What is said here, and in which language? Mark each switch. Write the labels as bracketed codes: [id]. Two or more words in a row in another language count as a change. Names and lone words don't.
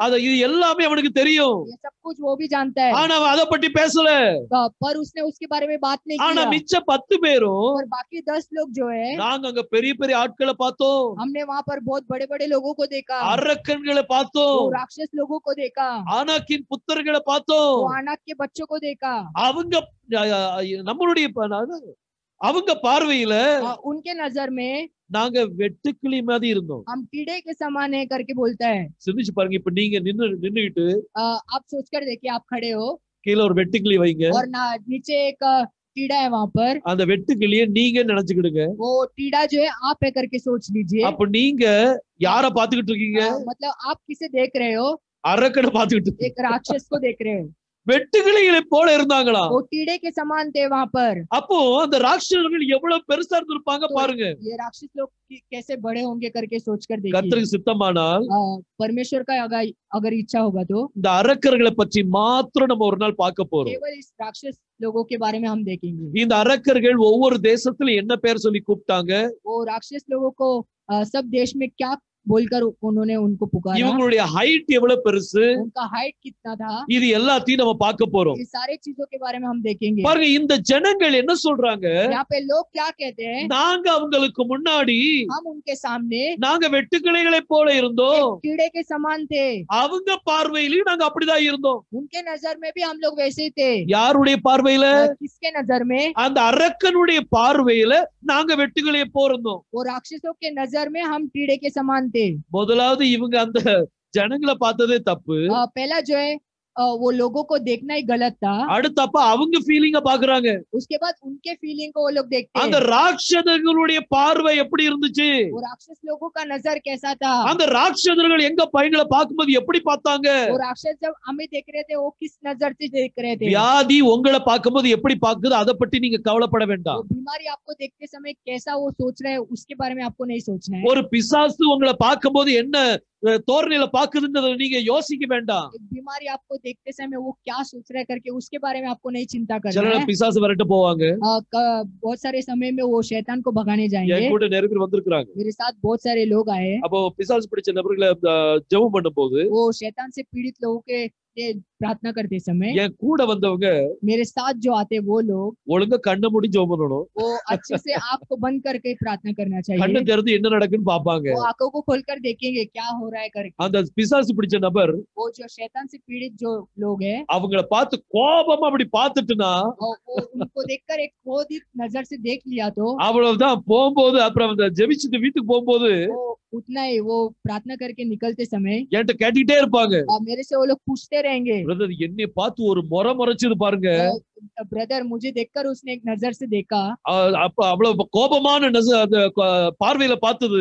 [ta] இது எல்லாமே அவனுக்கு தெரியும். [hi] ये सब कुछ वो भी जानता है। [ta] ஆனா அவன் அதை பத்தி பேசல. [hi] पर उसने उसके बारे में बात नहीं [ta] ஆனா [hi] किया। [ta] மிச்ச 10 பேரும், [hi] और बाकी 10 लोग जो है, [ta] நாங்க அங்க பெரிய பெரிய ஆட்களை பார்த்தோம், [hi] हमने वहाँ पर बहुत बड़े बड़े लोगों को देखा, [ta] அரக்கன்களை பார்த்தோம், [hi] वो राक्षस लोगों को देखा, [ta] ஆனாக்கின் புத்திரர்களை பார்த்தோம், [hi] वो आनाक के बच्चों को देखा। [ta] அவங்க நம்மளுடைய அவங்க பார்வையில [hi] उनके नजर में [ta] நாங்க வெட்டுக்கிளி மாதிரி இருந்தோம். [hi] हम कीड़े के समान है करके बोलता है। [ta] சிந்திச்சு பாருங்க. இப்ப நீங்க நின்னுகிட்டு [hi] आप सोचकर देखिए, आप खड़े हो [ta] கீழே ஒரு வெட்டுக்கிளி வைங்க, [hi] और नीचे एक कीड़ा है वहाँ पर, [ta] அந்த வெட்டுக்கிளிய நீங்க நினைச்சுக்கிடுங்க. [hi] वो कीड़ा जो है आप है करके सोच लीजिए। [ta] அப்ப நீங்க யார பாத்துக்கிட்டு இருக்கீங்க? [hi] मतलब आप किसे देख रहे हो? [ta] அரக்கனை பாத்துக்கிட்டு [hi] एक राक्षस को देख रहे हो। [ta] வெட்டுக்கிளிகளை போல இருந்தாங்களா? [hi] वो कीड़े के समान थे वहाँ पर। [ta] அப்போ அந்த ராட்சசர்கள் எவ்வளவு பெருசா இருந்திருப்பாங்க பாருங்க. [hi] ये राक्षस लोग कैसे बड़े होंगे करके सोचकर देखिए। [ta] கர்த்தருக்கு சித்தமானால் [hi] परमेश्वर का अगर इच्छा होगा तो [ta] இந்த அரக்கர்களை பற்றி மாத்திரம் நம்ம ஒரு நாள் பார்க்க போறோம். [hi] केवल इस राक्षस लोगों के बारे में हम देखेंगे। [ta] இந்த அரக்கர்கள் ஒவ்வொரு தேசத்துல என்ன பேர் சொல்லி கூப்பிட்டாங்க? [hi] वो राक्षस लोगों को सब देश में क्या बोलकर उन्होंने उनको पुकारा, [ta] இவங்களுடைய ஹைட் எவ்வளவு பெருசு, [hi] उनका हाइट कितना था, [ta] இது எல்லாத்தையும் நம்ம பார்க்க போறோம். [hi] ये सारे चीजों के बारे में हम देखेंगे। [ta] பாருங்க, இந்த ஜனங்கள் என்ன சொல்றாங்க? [hi] यहाँ पे लोग क्या कहते हैं? [ta] நாங்க அவங்களுக்கு முன்னாடி [hi] हम उनके सामने [ta] நாங்க வெட்டுக்கிளைகளை போல இருந்தோம், [hi] कीड़े के समान थे। [ta] அவங்க பார்வையிலும் நாங்க அப்படிதான் இருந்தோம். [hi] उनके नजर में भी हम लोग वैसे ही थे। [ta] யாருடைய பார்வையில? [hi] किसके नजर में? [ta] அந்த அரக்கனுடைய பார்வையில நாங்க வெட்டுக்கிளைய போறோம். [hi] वो राक्षसों के नजर में हम कीड़े के समान थे। [ta] முதலாவது இவங்க அந்த ஜனங்களை பார்த்ததே தப்பு. [hi] पहला जो है वो लोगों को देखना ही गलत था। [ta] அடுத்தப்ப அவங்க ஃபீலிங்க பாக்குறாங்க. [hi] उसके बाद उनके फीलिंग को वो लोग देखते [ta] அந்த [hi] हैं। [ta] ராட்சதர்களுடைய பார்வை எப்படி இருந்துச்சு? [hi] वो राक्षस लोगों का नजर कैसा था? [ta] அந்த ராட்சதர்கள் எங்க பையங்களை பார்க்கும்போது எப்படி பார்த்தாங்க? [hi] वो राक्षस जब हमें देख रहे थे वो किस नजर से देख रहे थे? [ta] வியாதி உங்களை பார்க்கும்போது எப்படி பாக்குது அதை பத்தி நீங்க கவலைப்பட வேண்டாம். [hi] वो बीमारी आपको देखते समय कैसा वो सोच रहे हैं उसके बारे में आपको नहीं सोचना है। [ta] ஒரு பிசாசு உங்களை பார்க்கும்போது என்ன தோரணையில பாக்குதுன்றத நீங்க யோசிக்க வேண்டாம். [hi] एक बीमारी आपको देखते समय वो क्या सोच रहा है करके उसके बारे में आपको नहीं चिंता करना [ta] சில [hi] है। [ta] பிசாசு விரட்ட போவாங்க. [hi] बहुत सारे समय में वो शैतान को भगाने जाएंगे। [ta] என் கூட நிறைய பேர் வந்திருக்காங்க. [hi] मेरे साथ बहुत सारे लोग आए। [ta] அப்போ பிசாசு பிடிச்ச நபர்களை ஜெபம் பண்ணும்போது [hi] वो शैतान से पीड़ित लोगों के लिए प्रार्थना करते समय [ta] என் கூட வந்தவங்க [hi] मेरे साथ जो आते वो लोग [ta] ஒழுங்கா கண்ணை மூடி ஜெபம் பண்ணணும். [hi] वो अच्छे से आँख को बंद करके प्रार्थना करना [ta] கண்ணை [hi] चाहिए। [ta] திறந்து என்ன நடக்குன்னு பாப்பாங்க. [hi] वो आंखों को खोलकर देखेंगे क्या हो रहा है करके। [ta] அந்த பிசாசு பிடிச்ச நபர் [hi] वो जो शैतान से पीड़ित जो लोग हैं [ta] அவங்கள பார்த்து கோபமா அப்படி பார்த்துட்டுனா [hi] वो उनको देखकर एक क्रोधित नजर से देख लिया तो [ta] அவ்வளவுதான். போகும்போது அப்புறம் அந்த ஜெபிச்சுட்டு வீட்டுக்கு போகும்போது [hi] वो उतना ही वो प्रार्थना करके निकलते समय [ta] என்கிட்ட கேட்டுட்டே இருப்பாங்க, [hi] मेरे से वो लोग पूछते रहेंगे, [ta] பிரதர் என்னை பார்த்து ஒரு முறைச்சது பாருங்க. [hi] ब्रदर मुझे देखकर उसने एक नजर से देखा। [ta] அப்ப அவ்வளவு கோபமான பார்வையில பார்த்தது.